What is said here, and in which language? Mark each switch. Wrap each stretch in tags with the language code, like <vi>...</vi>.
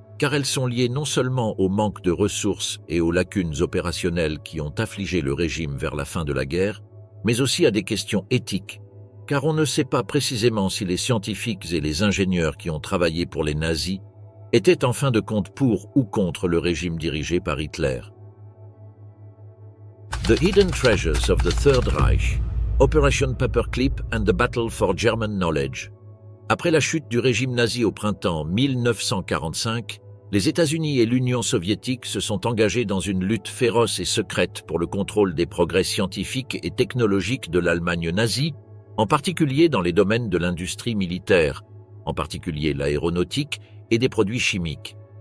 <fr>car elles sont liées non seulement au manque de ressources et aux lacunes opérationnelles qui ont affligé le régime vers la fin de la guerre, mais aussi à des questions éthiques, car on ne sait pas précisément si les scientifiques et les ingénieurs qui ont travaillé pour les nazis étaient en fin de compte pour ou contre le régime dirigé par Hitler.</fr> <en>The Hidden Treasures of the Third Reich, Operation Paperclip and the Battle for German Knowledge.</en> <fr>Après la chute du régime nazi au printemps 1945, les États-Unis et l'Union soviétique se sont engagés dans une lutte féroce et secrète pour le contrôle des progrès scientifiques et technologiques de l'Allemagne nazie, en particulier dans les domaines de l'industrie militaire, en particulier l'aéronautique et des produits chimiques.</fr>